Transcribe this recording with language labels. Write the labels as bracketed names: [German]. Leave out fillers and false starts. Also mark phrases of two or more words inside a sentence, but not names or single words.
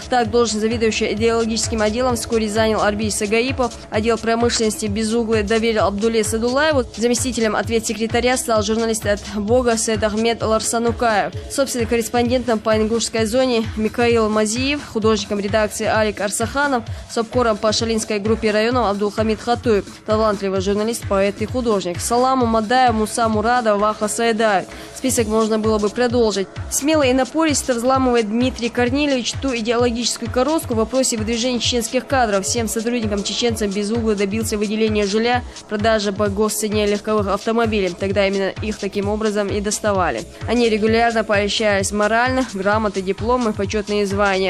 [Russian] Так, должность заведующий идеологическим отделом вскоре занял Арбий Сагаипов, отдел промышленности Безуглый доверил Абдуле Садулаеву, заместителем ответсекретаря стал журналист от Бога Саид Ахмед Ларсанукаев, собственным корреспондентом по ингушской зоне Микаил Мазиев, художником редакции Алик Арсаханов, субкором по шалинской группе районов Абдулхамид Хатуев, талантливый журналист, поэт и художник, Саламу Мадаев, Муса Мурадов, Ваха Саидаев. Список можно было бы продолжить. Смело и напористо взламывает Дмитрий Корнильевич ту идеологическую корозку в вопросе выдвижения чеченских кадров. Всем сотрудникам чеченцам Безуглый добился выделения жилья, продажи по госцене легковых автомобилей. Тогда именно их таким образом и доставали. Они регулярно поощрялись морально, грамоты, дипломы, почетные звания.